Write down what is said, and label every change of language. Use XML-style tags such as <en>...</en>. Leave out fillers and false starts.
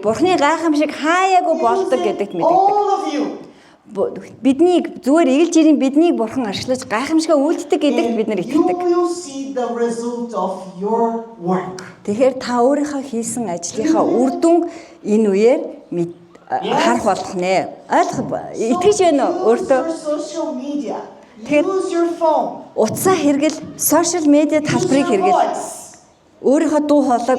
<mn>Бурханы гайхамшиг хаяагүй болдог гэдэгт</mn> <en>using</en> <mn>мэддэг.</mn> <en>all of you.</en> <mn>Биднийг зүгээр эгэл жирийн биднийг бурхан арчлаж гайхамшигаа үйлддэг гэдэгт бид нар</mn> <en>And you</en> <mn>итгэдэг.</mn> <en>will see the result of your work.</en> <mn>Тэгэхээр та өөрийнхөө хийсэн ажлынхаа үр дүн энэ үеэр харах болох нэ. Итгэж байна уу өөртөө?</mn> <en>Use your social media.</en> <mn>Тэгэхээр-</mn> <en>Use your phone.</en> <mn>Утсаа хэрэгэл, сошиал медиа</mn> <en>Use</en> <mn>талбарыг</mn> <en>your</en> <mn>хэрэгэл,</mn> <en>voice.</en> <mn>өөрийнхөө дуу хоолойг бас</mn>